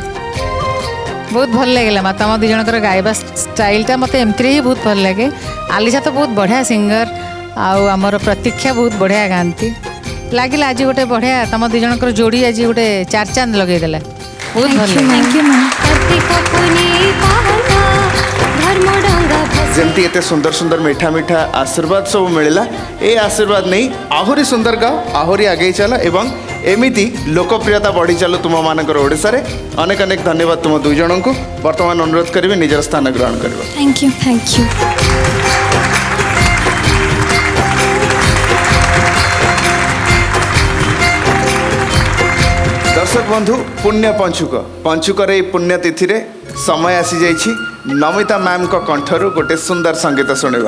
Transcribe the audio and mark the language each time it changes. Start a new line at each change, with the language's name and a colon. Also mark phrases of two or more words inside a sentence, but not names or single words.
Odia: ବହୁତ ଭଲ ଲାଗିଲା ମା ତମ 2 ଜଣଙ୍କର ଗାଇବା ଷ୍ଟାଇଲଟା ମୋତେ ଏମିତିରେ ହିଁ ବହୁତ ଭଲ ଲାଗେ। ଆଲିସା ତ ବହୁତ ବଢ଼ିଆ ସିଙ୍ଗର, ଆଉ ଆମର ପ୍ରତୀକ୍ଷା ବହୁତ ବଢ଼ିଆ ଗାଆନ୍ତି। ଲାଗିଲା ଆଜି ଗୋଟେ ବଢ଼ିଆ ତମ 2 ଜଣଙ୍କର ଯୋଡ଼ି ଆଜି ଗୋଟେ 4 ଚାନ୍ଦ ଲଗେଇଦେଲା। ବହୁତ ଭଲ ଲାଗିଲା।
English: thank you ma'am.
Odia: ଯେମିତି ଏତେ ସୁନ୍ଦର ସୁନ୍ଦର ମିଠା ମିଠା ଆଶୀର୍ବାଦ ସବୁ ମିଳିଲା, ଏ ଆଶୀର୍ବାଦ ନେଇ ଆହୁରି ସୁନ୍ଦର ଗାଅ, ଆହୁରି ଆଗେଇ ଚାଲ ଏବଂ ଏମିତି ଲୋକପ୍ରିୟତା ବଢ଼ି ଚାଲୁ ତୁମମାନଙ୍କର ଓଡ଼ିଶାରେ। ଅନେକ ଅନେକ ଧନ୍ୟବାଦ ତୁମ 2 ଜଣଙ୍କୁ। ବର୍ତ୍ତମାନ ଅନୁରୋଧ କରିବି ନିଜର ସ୍ଥାନ ଗ୍ରହଣ କରିବ।
English: thank you thank you.
Odia: ଦର୍ଶକ ବନ୍ଧୁ, ପୁଣ୍ୟ ପଞ୍ଚୁକର ଏ ପୁଣ୍ୟତିଥି ରେ ସମୟ ଆସି ଯାଇଛି ନମିତା ମ୍ୟାମ କୋ କଣ୍ଠରୁ ଗୋଟେ ସୁନ୍ଦର ସଙ୍ଗୀତ ଶୁଣିବାର।